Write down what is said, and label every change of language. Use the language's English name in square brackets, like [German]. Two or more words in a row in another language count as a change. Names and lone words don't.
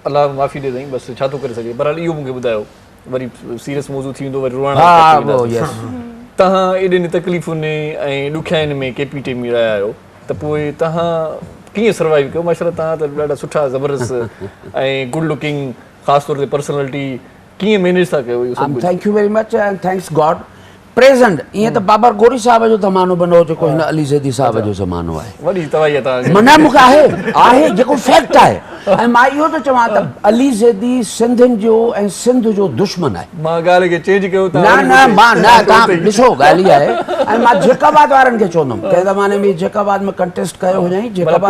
[Sindhi] अलाह माफ़ी ॾे साईं, बसि छा थो करे सघे। बहरहाल इहो मूंखे ॿुधायो, वरी सीरियस मौज़ू थी वेंदो, वरी रुअण। तव्हां एॾनि तकलीफ़ुनि ऐं ॾुखियाईनि में KPT में रहिया आहियो, त पोइ तव्हां कीअं सर्वाइव कयो? माशाल्लाह तव्हां त ॾाढा सुठा ज़बरदस्त ऐं [English] good looking, [Sindhi] ख़ासि तौर ते पर्सनैलिटी, कीअं मैनेज था कयो इहो सभु? [English] thank you very much and thanks God. [Sindhi] प्रेज़ेंट ईअं त बाबर गोरी साहब जो ज़मानो बनो, जेको हिन अली ज़ैदी साहब जो ज़मानो आहे, वॾी तवाई आहे तव्हांखे। माना मूंखे आहे जेको फैक्ट आहे। ऐं मां इहो थो चवां त अली ज़ैदी सिंधियुनि जो ऐं सिंध जो दुश्मन आहे। मां ॻाल्हि खे चेंज कयो न न मां न, तव्हां ॾिसो ॻाल्हि इहा आहे। ऐं मां जेकाबाद वारनि खे चवंदुमि, कंहिं ज़माने में जेकाबाद में कंटेस्ट कयो हुजई, जेकाबाद